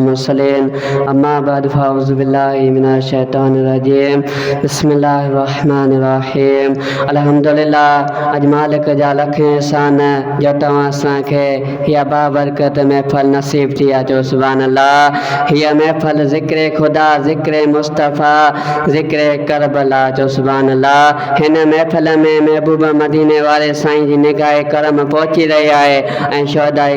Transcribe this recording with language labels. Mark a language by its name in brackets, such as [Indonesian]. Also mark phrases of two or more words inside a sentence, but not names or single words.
[Arabic] المرسلين أما بعد فأعوذ بالله من الشيطان الرجيم بسم الله الرحمن الرحيم الحمد لله [Sindhi] अज मालिक जा लख एहसान जो तव्हां असांखे हीअ बाबरकत महफ़ल नसीब थी आहे जो [Arabic] سبحان الله [Sindhi] हीअ महफ़ल ज़िक्र ख़ुदा ज़िक्र मुस्तफ़ा ज़िक्र करबला जो [Arabic] سبحان الله [Sindhi] हिन महफ़ल में महबूब मदीने वारे साईं जी निगाह करम पहुची रही आहे ऐं शहदाए